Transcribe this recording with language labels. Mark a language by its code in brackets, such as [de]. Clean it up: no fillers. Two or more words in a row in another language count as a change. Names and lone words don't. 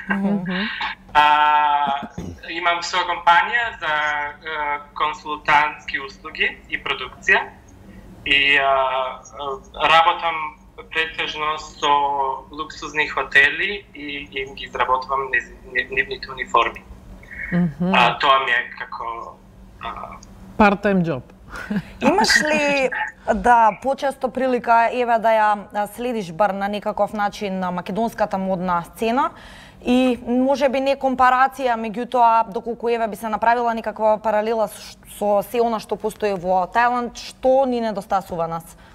[mk] Имам своја компанија за консултантски услуги и продукција и работам претежно со луксузни хотели и им ги изработувам нивните униформи. Тоа ми е како [en] part-time job. [mk] Имаш ли почесто прилика да ја следиш бар на некаков начин на македонската модна сцена и можеби не компарација, меѓутоа доколку би се направила некаква паралела со се она што постои во Тајланд, што ни недостасува нас?